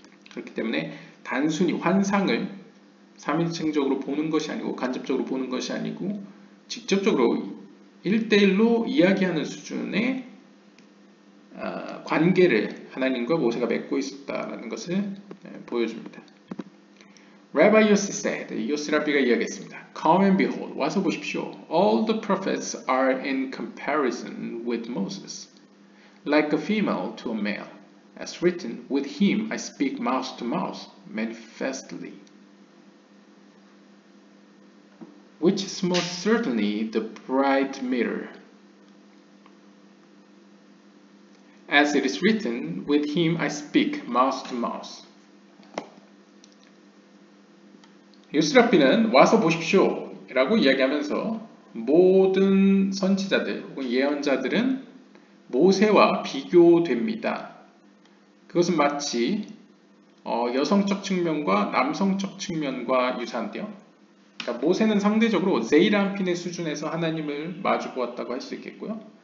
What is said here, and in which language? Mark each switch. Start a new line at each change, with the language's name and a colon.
Korean: 그렇기 때문에 단순히 환상을 3인칭적으로 보는 것이 아니고 간접적으로 보는 것이 아니고 직접적으로 1대1로 이야기하는 수준의 관계를 하나님과 모세가 맺고 있었다는 것을 보여줍니다.
English: Rabbi Yossi said,
Korean: 요시 랍비가 이야기했습니다.
English: Come and behold,
Korean: 와서 보십시오.
English: All the prophets are in comparison with Moses, like a female to a male. As written, with him I speak mouth to mouth, manifestly. Which is most certainly the bright mirror. As it is written, with him I speak mouth to mouth.
Korean: 요스라피는 와서 보십시오 라고 이야기하면서 모든 선지자들 혹은 예언자들은 모세와 비교됩니다. 그것은 마치 여성적 측면과 남성적 측면과 유사한데요. 그러니까 모세는 상대적으로 세이람핀의 수준에서 하나님을 마주보았다고 할 수 있겠고요.